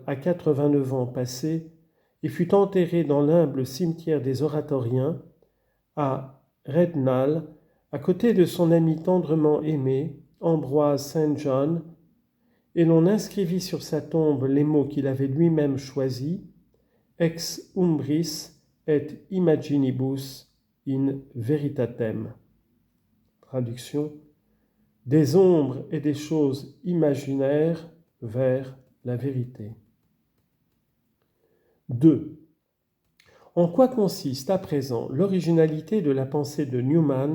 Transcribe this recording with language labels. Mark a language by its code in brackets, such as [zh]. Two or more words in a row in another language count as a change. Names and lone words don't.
[fr] à 89 ans passés, il fut enterré dans l'humble cimetière des oratoriens, à Rednal, à côté de son ami tendrement aimé, Ambroise Saint John, et l'on inscrivit sur sa tombe les mots qu'il avait lui-même choisis, [la] ex umbris et imaginibus in veritatem. [fr] Traduction, des ombres et des choses imaginaires vers la vérité. 2. En quoi consiste à présent l'originalité de la pensée de Newman?